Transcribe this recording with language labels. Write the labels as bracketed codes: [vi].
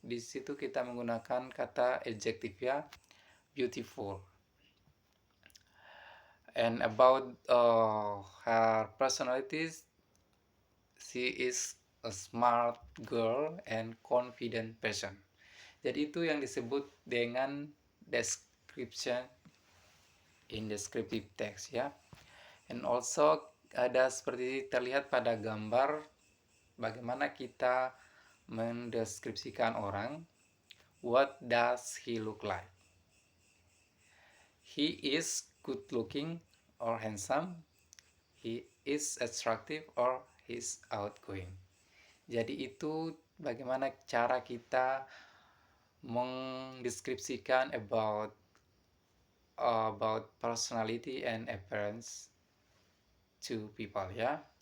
[id] Di situ kita menggunakan kata adjektif, ya, beautiful. [en] And about her personalities, she is a smart girl and confident person. [id] Jadi itu yang disebut dengan [en] description in descriptive text, [id] ya. [en] And also [id] ada seperti terlihat pada gambar bagaimana kita mendeskripsikan orang. [en] What does he look like? He is good looking or handsome. He is attractive or he is outgoing. [id] Jadi itu bagaimana cara kita mendeskripsikan [en] about personality and appearance to people, [id] ya.